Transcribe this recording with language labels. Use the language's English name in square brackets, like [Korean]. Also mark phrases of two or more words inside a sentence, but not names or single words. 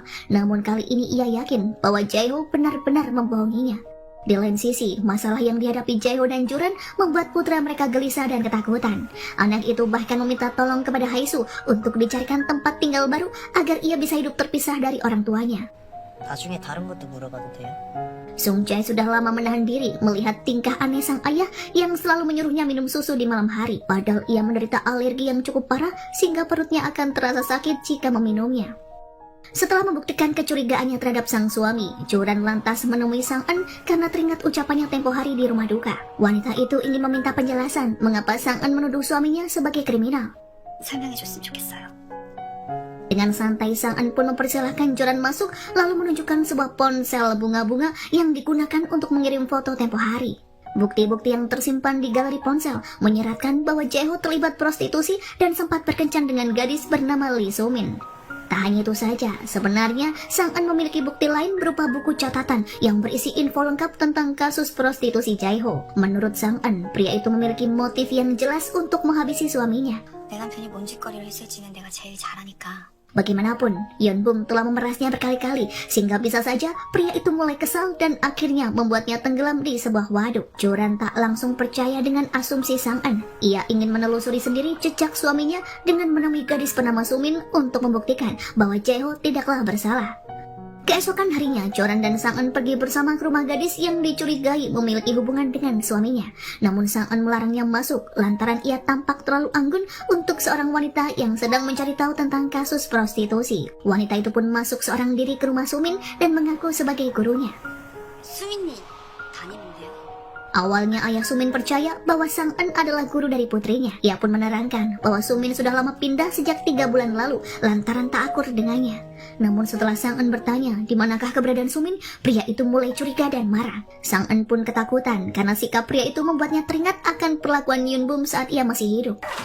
[Indonesian] Namun kali ini ia yakin bahwa Jae-ho benar-benar membohonginya. Di lain sisi, masalah yang dihadapi Jae-ho dan Joran membuat putra mereka gelisah dan ketakutan. Anak itu bahkan meminta tolong kepada Hae-su untuk dicarikan tempat tinggal baru agar ia bisa hidup terpisah dari orang tuanya. [Korean] 나중에 다른 것도 물어봐도 돼요? [Indonesian] Sung Jae sudah lama menahan diri melihat tingkah aneh sang ayah yang selalu menyuruhnya minum susu di malam hari, padahal ia menderita alergi yang cukup parah sehingga perutnya akan terasa sakit jika meminumnya. Setelah membuktikan kecurigaannya terhadap sang suami, Joran lantas menemui Sang En karena teringat ucapannya tempo hari di rumah duka. Wanita itu ingin meminta penjelasan mengapa Sang En menuduh suaminya sebagai kriminal. [Korean] 설명해줬으면 좋겠어요. [Indonesian] Dengan santai, Sang En pun mempersilahkan Joran masuk lalu menunjukkan sebuah ponsel bunga-bunga yang digunakan untuk mengirim foto tempo hari. Bukti-bukti yang tersimpan di galeri ponsel menyeratkan bahwa Jae-ho terlibat prostitusi dan sempat berkencan dengan gadis bernama Lee So-min. Tak hanya itu saja, sebenarnya Sang En memiliki bukti lain berupa buku catatan yang berisi info lengkap tentang kasus prostitusi Jae-ho. Menurut Sang En, pria itu memiliki motif yang jelas untuk menghabisi suaminya. [Korean] 내 남편이 뭔 짓거리를 했을지는 내가 제일 잘 아니까. [Indonesian] Bagaimanapun, Yeonbum telah memerasnya berkali-kali sehingga bisa saja pria itu mulai kesal dan akhirnya membuatnya tenggelam di sebuah waduk. Joran tak langsung percaya dengan asumsi Sang En. Ia ingin menelusuri sendiri jejak suaminya dengan menemui gadis bernama Sumin untuk membuktikan bahwa Jae-ho tidaklah bersalah. Keesokan harinya, Joran dan Sang En pergi bersama ke rumah gadis yang dicurigai memiliki hubungan dengan suaminya. Namun Sang En melarangnya masuk lantaran ia tampak terlalu anggun untuk seorang wanita yang sedang mencari tahu tentang kasus prostitusi. Wanita itu pun masuk seorang diri ke rumah Sumin dan mengaku sebagai gurunya. [Korean] 수민님, 담임인데요. [Indonesian] Awalnya ayah Sumin percaya bahwa Sang En adalah guru dari putrinya. Ia pun menerangkan bahwa Sumin sudah lama pindah sejak 3 bulan lalu lantaran tak akur dengannya. Namun setelah Sang En bertanya di manakah keberadaan Sumin, pria itu mulai curiga dan marah. Sang En pun ketakutan karena sikap pria itu membuatnya teringat akan perlakuan Yeonbum saat ia masih hidup.